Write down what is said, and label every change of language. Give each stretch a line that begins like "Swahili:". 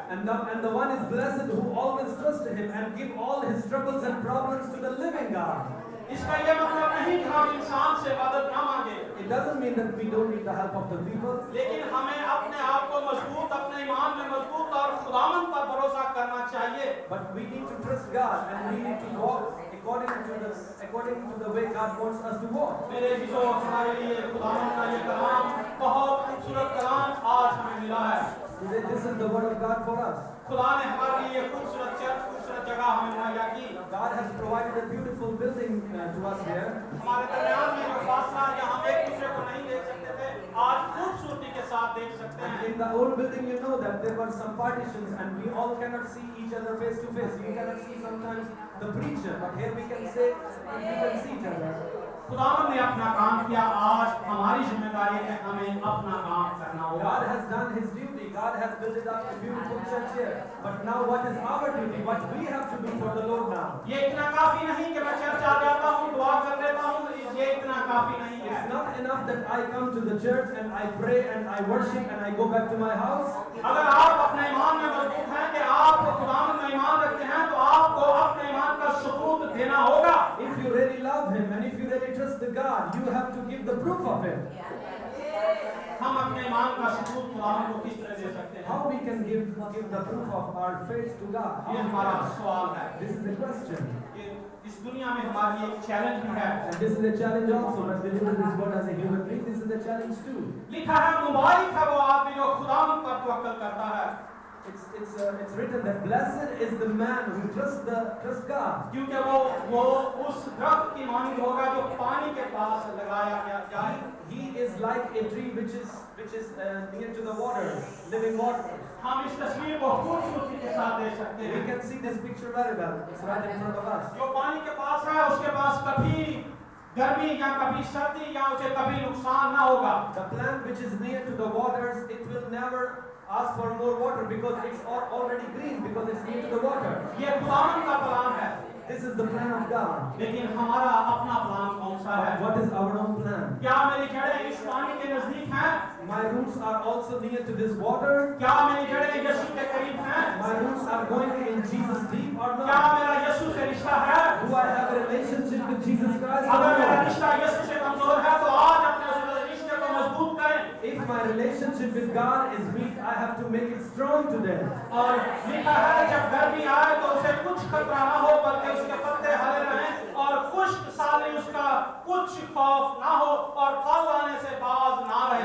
English: And the one is blessed who always trusts him and give all his troubles and problems to the living God.
Hindi: इसका ये मतलब नहीं कि हम इंसान से मदद न मांगे,
English: It doesn't mean that we don't need the help of the people.
Hindi: लेकिन हमें अपने आप को मजबूत, अपने ईमान में मजबूत और खुदावन पर भरोसा करना चाहिए।
English: But we need to trust God and we need to walk according to the way God wants us to walk.
Hindi: मेरे जीजो, हमारे लिए खुदावन का ये कलाम बहुत खूबसूरत कलाम आज हमें मिला है।
English: Today this is the word of God for us.
Hindi: खुदा ने हमारे लिए खूबसूरत चर्च, खूबसूरत जगह हमें मुहैया की।
English: God has provided a beautiful building to us here.
Hindi: हमारे दरमियान में जो फासला या हम एक दूसरे को नहीं देख सकते थे, आज खूबसूरती के साथ देख सकते
English: And
Hindi: हैं।
English: in the old building, you know that there were some partitions and we all cannot see each other face to face. You cannot see sometimes the preacher, but here we can see each other.
Hindi: खुदावन ने अपना काम किया, आज हमारी जिम्मेदारी है हमें अपना काम करना होगा।
English: God has done His duty. God has built it up a beautiful church here. But now, what is our duty? What we have to do for the Lord now?
Hindi: ये इतना काफी नहीं कि मैं चर्च आ जाता हूँ, दुआ कर लेता हूँ, ये इतना काफी नहीं है।
English: It's not enough that I come to the church and I pray and I worship and I go back to my house.
Hindi: अगर आप अपने ईमान में मजबूत हैं कि आप खुदावन में ईमान रखते हैं, तो आपको अपने ईमान का सबूत देना होगा।
English: If you really love Him and if you really trust the God, you have to give the proof of it.
Hindi: हम अपने ईमान का सबूत खुदावन को किस तरह दे सकते हैं?
English: How we can give the proof of our faith to God?
Hindi: ये हमारा सवाल है।
English: This is the question.
Hindi: ये इस दुनिया में हमारे लिए एक चैलेंज भी है।
English: And this is a challenge also. When we deliver this word as a human being, this is a challenge too.
Hindi: लिखा है मुबारक है वो आदमी जो खुदावन पर तवक्कुल करता है।
English: It's written that blessed is the man who trusts God.
Hindi: क्योंकि वो उस दरख्त की मानंद होगा जो पानी के पास लगाया गया जाए।
English: He is like a tree which is near to the water, living water.
Hindi: हम इस तस्वीर को खूबसूरती के साथ देख सकते
English: We
Hindi: हैं।
English: can see this picture very well. It's right in front of us.
Hindi: जो पानी के पास है उसके पास कभी गर्मी या कभी सर्दी या उसे कभी नुकसान ना होगा।
English: The plant which is near to the waters, it will never ask for more water because it's already green because it's near to the water.
Hindi: ये खुदावन का प्लान है।
English: This is the plan of God.
Hindi: लेकिन हमारा अपना plan कौन सा है?
English: What is our own plan?
Hindi: क्या मेरी जड़ें इस पानी के नजदीक हैं?
English: My roots are also near to this water.
Hindi: क्या मेरी जड़ें यीशु के करीब हैं?
English: My roots are going in Jesus deep or
Hindi: क्या
English: not?
Hindi: मेरा यीशु से रिश्ता है?
English: Do I have a relationship with Jesus Christ or
Hindi: अगर मेरा
English: not?
Hindi: रिश्ता यीशु से कमजोर है तो आज अपने उस रिश्ते को मजबूत करें।
English: If my relationship with God is weak, I have to make it strong today.
Hindi: और लिखा है जब गर्मी आए तो उसे कुछ खतरा न हो बल्कि उसके पत्ते हरे रहें और खुश्क साली उसका कुछ खौफ ना हो और फल आने से बाज ना रहे।